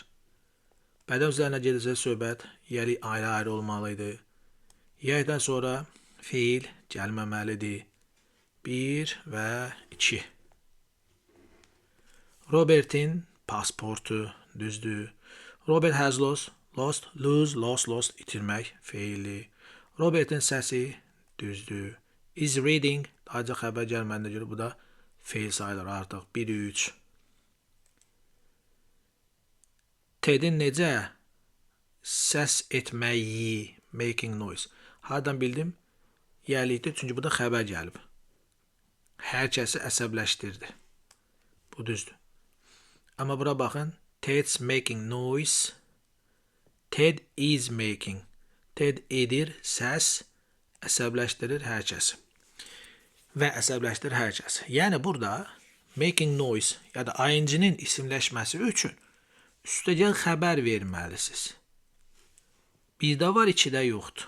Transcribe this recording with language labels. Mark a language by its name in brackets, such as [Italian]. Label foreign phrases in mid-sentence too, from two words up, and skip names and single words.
[Azerbaijani] Bədən üzərində gedirsə söhbət yiyəlik ayrı-ayrı olmalıdır. Yiyəlikdən sonra feil gəlməməlidir. 1 və 2. Robert'in pasportu düzdür. [English] Robert has lost, lost, [Azerbaijani] itirmək, feilli. Robert'in səsi düzdür. [English] Is reading, [Azerbaijani] ancaq xəbər gəlməndə görə bu da feil sayılır artıq. 1-3. Ted'in necə səs etməyi, [English] making noise. [Azerbaijani] Hardan bildim? Yiyəlikdir, çünki bu da xəbər gəlib. Hər kəsi əsəbləşdirdi. Bu düzdür. Amma bura baxın. [English] Ted's making noise. Ted is making. [Azerbaijani] Ted edir, səs, əsəbləşdirir hər kəsi. Və əsəbləşdirir hər kəsi. Yəni burada [English] making noise [Azerbaijani] ya da ing-nin isimləşməsi üçün üstəgəl xəbər verməlisiniz. Birdə var, ikidə yoxdur.